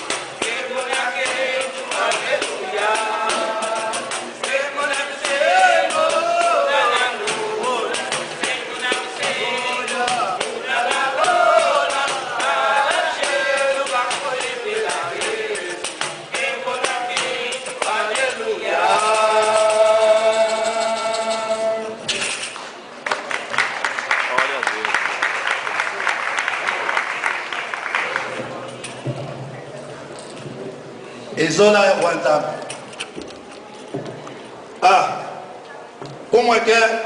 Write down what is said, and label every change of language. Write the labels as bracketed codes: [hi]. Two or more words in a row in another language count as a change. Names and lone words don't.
[ln] Kembo na Kembo, aleluia. Kembo na Kembo, unana lora. Kembo na Kembo, unana lora. Angelo makoye mela Yesu. Kembo na Kembo, aleluia. [pt] Glória a Deus. [ln] Ezola Wanzambe. [pt] Ah, como é que é?